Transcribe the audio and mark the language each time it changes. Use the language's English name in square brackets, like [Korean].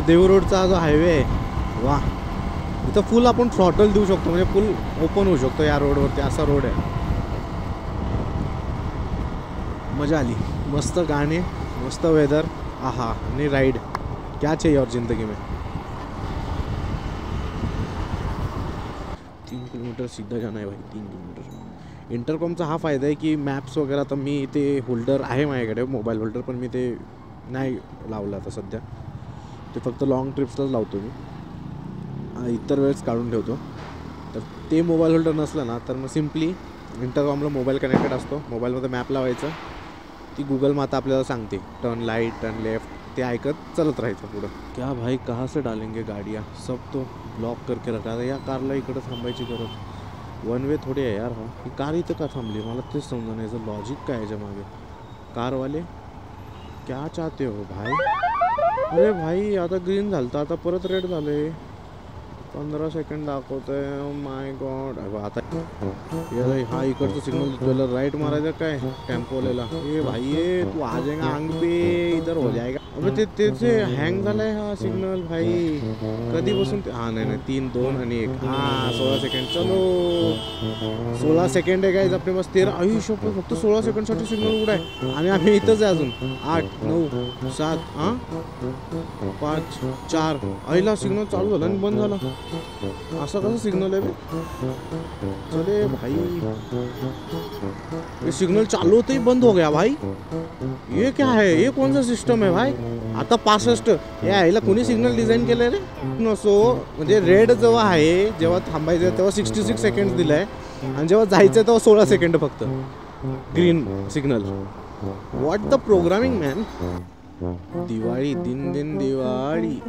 [Marathi] देहू रोडचा जो हायवे आहे वा, इथं फुल आपण थ्रॉटल देऊ शकतो, म्हणजे फुल ओपन होऊ शकतो या रोडवरती. असा रोड आहे. मजा आली. मस्त गाणे, मस्त वेदर, आहा, आणि राइड [Hindi] क्या चाहिए और जिंदगी में. 3 किलोमीटर सीधा जाना है भाई, 3 किलोमीटर. [Marathi] इंटरकॉमचा हा फायदा आहे की मॅप्स वगैरे, तर मी ते होल्डर आहे माझ्याकडे, मोबाईल होल्डर, पण मी ते नाही लावलं आता सध्या. ते फक्त लॉंग ट्रिप्सलाच लावतो मी, इतर वेळेस काढून ठेवतो. तर ते मोबाईल होल्डर नसलं ना तर मग सिम्पली इंटरकॉमला मोबाईल कनेक्टेड असतो, मोबाईलमध्ये मॅप लावायचं, ती गुगल माता आपल्याला सांगते टर्न लाईट, टर्न लेफ्ट, ते ऐकत चलत राहायचं पुढं. [Hindi] क्या भाई कहाँ से डालेंगे गाड़ियाँ, सब तो ब्लॉक करके रखा है. [Marathi] या कारला इकडं थांबायची गरज, वन वे थोडी आहे यार. हा ही कार इथं का थांबली, मला तेच समजा नाही. याचं लॉजिक काय याच्या मागे. [Hindi] कारवाले क्या चाहते हो भाई. [Marathi] अरे भाई आता ग्रीन झालं तर आता परत रेड झाले. 15 सेकंड दाखवत आहे. माय गॉड. आता हा इकडचं सिग्नल तुला राईट मारायचं काय टेम्पोलेला. [Hindi] ए भाई ये तू आ जाएगा आंग पे, इधर हो जाएगा. [Marathi] अबे ते हँग झालाय हा सिग्नल भाई कधीपासून. हा नाही 3, 2 आणि 1. हा 16 सेकंड. चलो 16 सेकंड आहे गाईज आपले बस. 13 आयुष्य फक्त 16 सेकंडसाठी सिग्नल उघडा आहे आणि आम्ही इथंच आहे अजून. 8, 9, 7, 5, 4. आईला सिग्नल चालू झाला आणि बंद झाला. असं कसं सिग्नल आहे. [Hindi] चले भाई ये सिग्नल चालू होते ही बंद हो गया भाई. ये क्या है, ये कौन सा सिस्टम है भाई. [Marathi] आता 65. यायला कोणी सिग्नल डिझाईन केलं रे. नसो म्हणजे रेड जेव्हा आहे, जेव्हा थांबायचं तेव्हा 66 सेकंड दिलाय आणि जेव्हा जायचं तेव्हा 16 सेकंड फक्त green signal. What the programming man. Diwali दिन दिवाळी.